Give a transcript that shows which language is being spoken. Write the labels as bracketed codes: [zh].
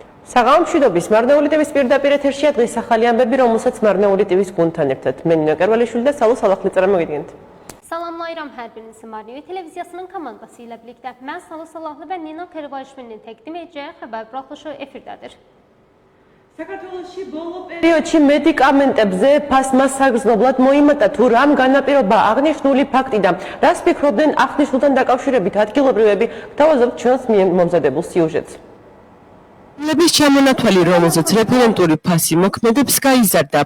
[ka] საღამომშვიდობის მარნეული ტივის პირდაპირ ეთერშია დღის ახალი ამბები, რომელსაც მარნეული ტივის გუნდთან ერთად მე ნინო კერვალიშვილი და სალო სალახლი წარმოგიდგენთ. [az] Salamlayıram hər birinizi Marnevi televiziyasının komandası ilə birlikdə. Mən Salo Salahlı və Nino Kervalishvilinin təqdim edəcəyi xəbər buraxılışı efirdədir. [ka] საქართველოში ბოლო პერიოდში მედიკამენტებზე ფასმა საგრძნობლად მოიმატა თუ რამ განაპირობა აღნიშნული ფაქტი და რას ფიქრობდნენ აღნიშნულთან დაკავშირებით ადგილობრივები, გთავაზობთ ჩვენს მომზადებულ სიუჟეტს. ლების ჩამონათვალი, რომელზეც რეფერენტული ფასი მოქმედებს, გაიზარდა.